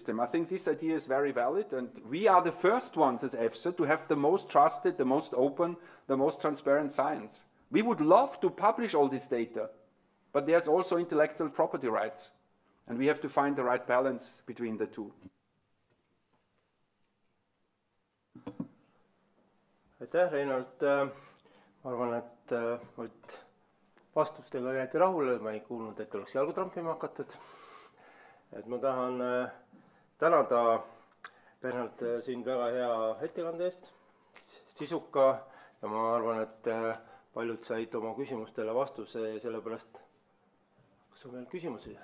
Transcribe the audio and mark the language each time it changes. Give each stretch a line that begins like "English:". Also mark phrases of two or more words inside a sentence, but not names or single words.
English: I think this idea is very valid, and we are the first ones as EFSA to have the most trusted, the most open, the most transparent science. We would love to publish all this data, but there's also intellectual property rights. And we have to find the right balance between the two.
Estonian: Aitäh, Reinhold. Ma arvan, et vastustega jäeti rahule. Ma ei kuulnud, et oleks jalgu trampima hakatud. Et ma tahan tänada Bernhard siin väga hea ettekande eest, sisuka, ja ma arvan, et paljud said oma küsimustele vastuse, sellepärast, kas on veel küsimusi?